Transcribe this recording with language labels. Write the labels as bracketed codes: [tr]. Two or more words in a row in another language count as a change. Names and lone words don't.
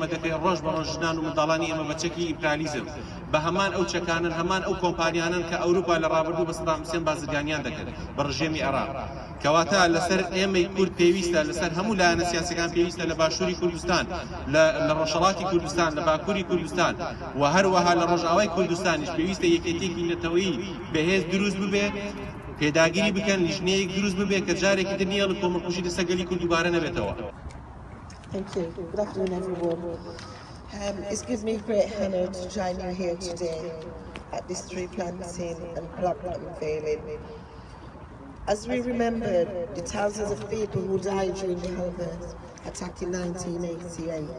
[ckb] دەکەین ڕۆژ بە ڕۆژ ژنان و منداڵانی ئێمە بە چەکی ئیمپریالیزم بە هەمان ئەو چەکانن هەمان ئەو کۆمپانیانن کە ئەوروپا لە ڕابردوو بە سەدام حوسێن بازرگانیان دەکرد بە ڕژێمی عێراق کەواتە لەسەر ئێمەی کورد پێویستە لەسەر هەموو لایەنە سیاسیەکان پێویستە لە باشووری کوردستان لە ڕۆژهەڵاتی کوردستان لە باکووری کوردستان و هەروەها لە ڕۆژئاوای کوردستانیش پێویستە یەکێتێکی نەتەوەیی بەهێز دروست ببێ پێداگیری بکەن لیژنەیەک دروست ببێ کە جارێکی تر نییە لە کۆمەڵکوژی لەسەر گەلی کورد دووبارە نەبێتەوە. [en] Thank you. Good afternoon, everyone. It's given me great honour to join you here today at this tree planting and plaque unveiling. As we remember the thousands of people who died during the Holocaust attack in 1988.